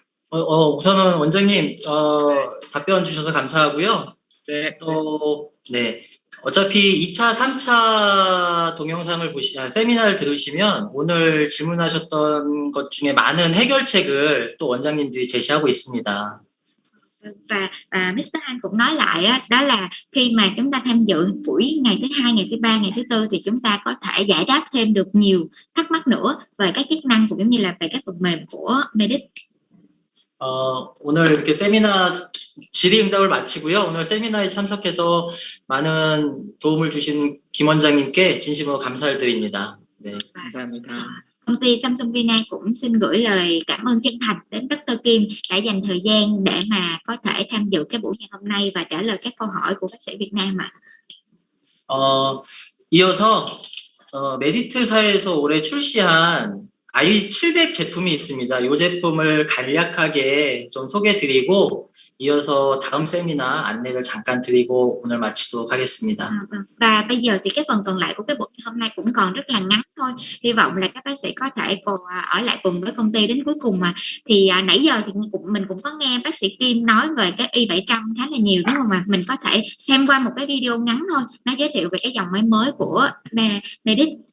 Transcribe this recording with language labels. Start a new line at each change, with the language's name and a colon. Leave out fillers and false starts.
Korean: 우선은 원장님 답변 주셔서 감사하고요. 네. 네. 어차피 2차, 3차 동영상을 세미나를 들으시면 오늘 질문하셨던 것 중에 많은 해결책을 또 원장님들이 제시하고 있습니다.
Vietnamese: Và Mr. Han cũng nói lại đó là khi mà chúng ta tham dự buổi ngày thứ 2, ngày thứ 3, ngày thứ 4 thì chúng ta có thể giải đáp thêm được nhiều thắc mắc nữa về các chức năng cũng giống như là về các phần mềm của Medit.
Korean: 오늘 이렇게 세미나 질의응답을 마치고요. 오늘 세미나에 참석해서 많은 도움을 주신 김 원장님께 진심으로 감사를 드립니다. 네. 감사합니다.
Vietnamese: Công ty Samsung Vina cũng xin gửi lời cảm ơn chân thành đến Dr. Kim đã dành thời gian để mà có thể tham dự cái buổi ngày hôm nay và trả lời các câu hỏi của bác sĩ Việt Nam ạ.
Korean: 이어서 메디트사에서 올해 출시한 i700 제품이 있습니다. 이 제품을 간략하게 좀 소개해드리고 이어서 다음 세미나 안내를 잠깐 드리고 오늘 마치도록 하겠습니다.
Vietnamese: Và bây giờ thì cái phần còn lại của cái buổi hôm nay cũng còn rất là ngắn thôi. Hy vọng là các bác sĩ có thể ở lại cùng với công ty đến cuối cùng mà. Thì nãy giờ thì mình cũng có nghe bác sĩ Kim nói về cái i700 khá là nhiều đúng không ạ? Mình có thể xem qua một cái video ngắn thôi. Nó giới thiệu về cái dòng máy mới của Medit.